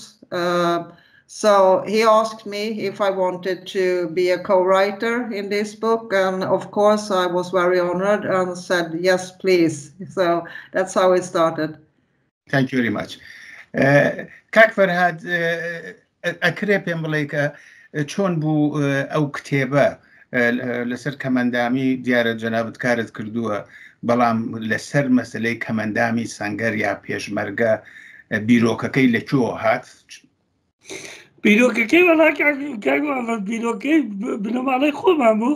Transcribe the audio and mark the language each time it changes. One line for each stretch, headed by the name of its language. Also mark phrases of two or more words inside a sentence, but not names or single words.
English: So he asked me if I wanted to be a co-writer in this book, and of course I was very honored and said yes, please. So that's how it started. Thank you very much.
Central Kurdish: Kak Ferhad, ئەکرێ پێم بڵێ کە چۆن بوو ئەو کتێبە لەسەر کەمەندامی دیارە جەنابەت کارت کردووە، بەڵام لەسەر مەسلەی کەمەندامی سەنگەر یا پێشمەرگە بیرۆکەکەی لەکوێوە هات؟ بیرۆکەکەی وەڵا بیرۆکەی بنەماڵەی خۆمان بوو.